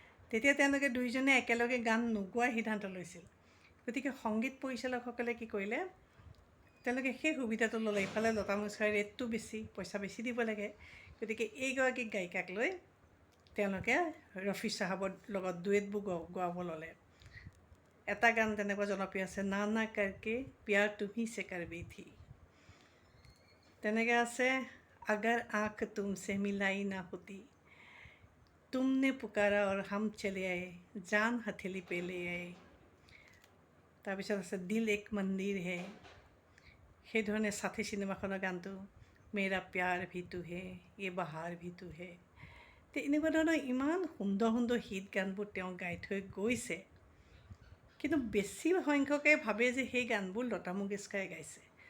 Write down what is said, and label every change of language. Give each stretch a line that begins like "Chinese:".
Assamese: তেতিয়া তেওঁলোকে দুয়োজনে একেলগে গান নোগোৱাৰ সিদ্ধান্ত লৈছিল। গতিকে সংগীত পৰিচালকসকলে কি কৰিলে, তেওঁলোকে সেই সুবিধাটো ল'লে। ইফালে লতা মংগেশকাৰৰ ৰেটটো বেছি, পইচা বেছি দিব লাগে। গতিকে এইগৰাকী গায়িকাক লৈ তেওঁলোকে ৰফি চাহাবৰ লগত ডুৱেটবোৰ গোৱাব ল'লে। এটা গান তেনেকুৱা জনপ্ৰিয় আছে,
Hindi: না না কৰকে প্যাৰ তুমি সে কৰ বেঠি।
Assamese: তেনেকৈ আছে,
Hindi: अगर आँख तुमसे मिलाई ना होती, तुमने पुकारा और हम चले आए, जान हथेली पे ले आए।
Assamese: তাৰপিছত আছে,
Hindi: দিল এক মন্দিৰ হে।
Assamese: সেইধৰণে সাথী চিনেমাখনৰ গানটো,
Hindi: মেৰা প্যাৰ ভি তু হে, য়ে বাহাৰ ভি তু হে।
Assamese: এনেকুৱা ধৰণৰ ইমান সুন্দৰ সুন্দৰ হিট গানবোৰ তেওঁ গাই থৈ গৈছে, কিন্তু বেছি সংখ্যকে ভাবে যে সেই গানবোৰ লতা মংগেশকাৰে গাইছে।